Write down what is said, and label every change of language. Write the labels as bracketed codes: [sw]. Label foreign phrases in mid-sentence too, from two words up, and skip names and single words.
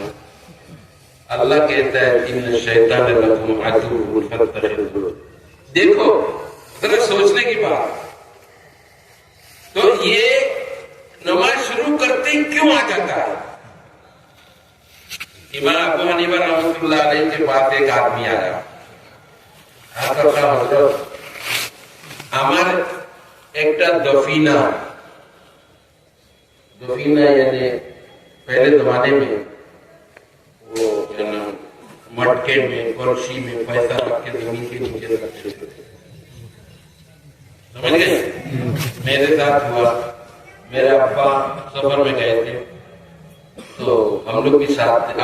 [ur] اللہ کہتا ہے [ar] ان الشیطان لکم عدو فاتخذوہ. [ur] دیکھو ذرا سوچنے کی بات، تو یہ نماز شروع کرتے ہی کیوں آ جاتا ہے؟ امام ابو حنیفہ رحمۃ اللہ علیہ کے پاس ایک آدمی آیا. [bn] আমার একটা [ur] دفینہ یعنی پہلے زمانے میں وہ مٹکے میں کلسی میں پیسہ رکھ کے زمین کے نیچے رکھتے تھے، سمجھ گئے? میرے ساتھ ہوا، میرے ابا سفر میں گئے تھے تو ہم لوگ بھی ساتھ تھے.